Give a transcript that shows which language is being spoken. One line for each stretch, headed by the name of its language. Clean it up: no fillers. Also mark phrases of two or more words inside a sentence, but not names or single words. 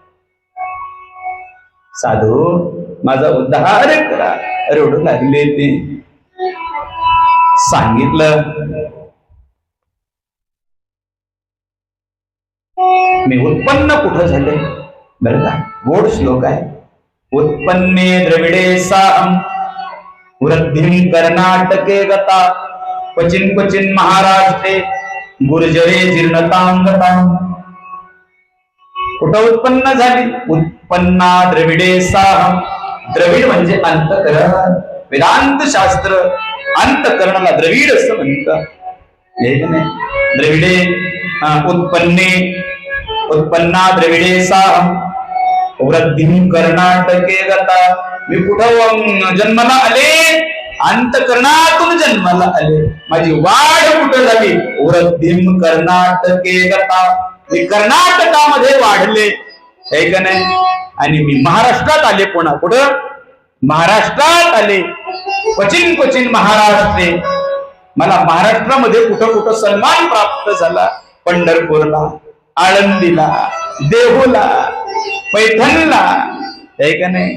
Marathi: साधू, माझा उद्धार करा. रडू लागले ते. सांगितलं, मी उत्पन्न कुठं झाले? बरं का, गोड श्लोक आहे.
Sanskrit: उत्पन्ने द्रविडे साहम वृद्धिं कर्नाटके गता क्वचिन क्वचिन महाराष्ट्रे गुर्जरे जीर्णतांगतां.
Marathi: कुठं उत्पन्न झाली?
Sanskrit: उत्पन्ना द्रविडे साहम.
Marathi: द्रविड म्हणजे अंतकरण. वेदांत शास्त्र अंतकरणाला द्रविड असं म्हणतं.
Sanskrit: द्रविडे उत्पन्ने उत्पन्ना द्रविडे साहम वृद्धिं कर्नाटके गता.
Marathi: मी कुठं जन्माला आले? अंतकरणातून जन्माला आले. माझी वाढ कुठं झाली?
Sanskrit: वृद्धिं कर्नाटके गता.
Marathi: मी कर्नाटकामध्ये वाढले, आहे का नाही? आणि मी महाराष्ट्रात आले. पुन्हा कुठं? महाराष्ट्रात आले.
Sanskrit: क्वचिन क्वचिन महाराष्ट्रे.
Marathi: मला महाराष्ट्रामध्ये कुठं कुठं सन्मान प्राप्त झाला. पंढरपूरला, आळंदीला, देहूला, पैठणला, आहे का नाही?